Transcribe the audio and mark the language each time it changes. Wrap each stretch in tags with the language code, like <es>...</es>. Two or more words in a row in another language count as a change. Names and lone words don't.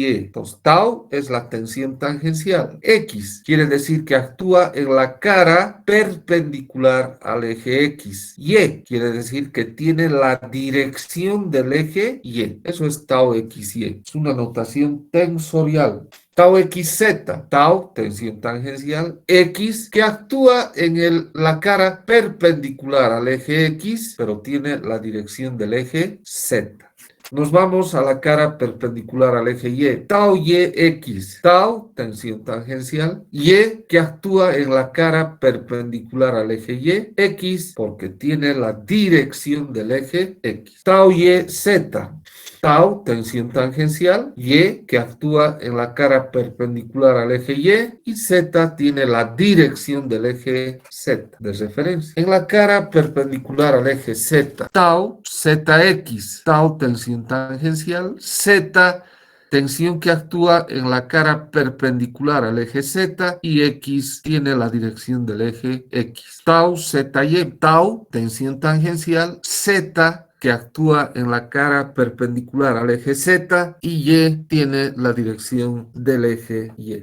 <es>Entonces, tau es la tensión tangencial. X quiere decir que actúa en la cara perpendicular al eje X. Y quiere decir que tiene la dirección del eje Y. Eso es tau XY. Es una notación tensorial. Tau XZ, tau, tensión tangencial, X, que actúa en la cara perpendicular al eje X, pero tiene la dirección del eje Z. Nos vamos a la cara perpendicular al eje Y. Tau YX. Tau, tensión tangencial. Y, que actúa en la cara perpendicular al eje Y. X, porque tiene la dirección del eje X. Tau YZ. Tau, tensión tangencial. Y, que actúa en la cara perpendicular al eje Y. Y Z tiene la dirección del eje Z de referencia. En la cara perpendicular al eje Z. Tau, ZX. Tau, tensión tangencial. Z, tensión que actúa en la cara perpendicular al eje Z, y X tiene la dirección del eje X. Tau ZY, tau, tensión tangencial, Z, que actúa en la cara perpendicular al eje Z, y Y tiene la dirección del eje Y.</es>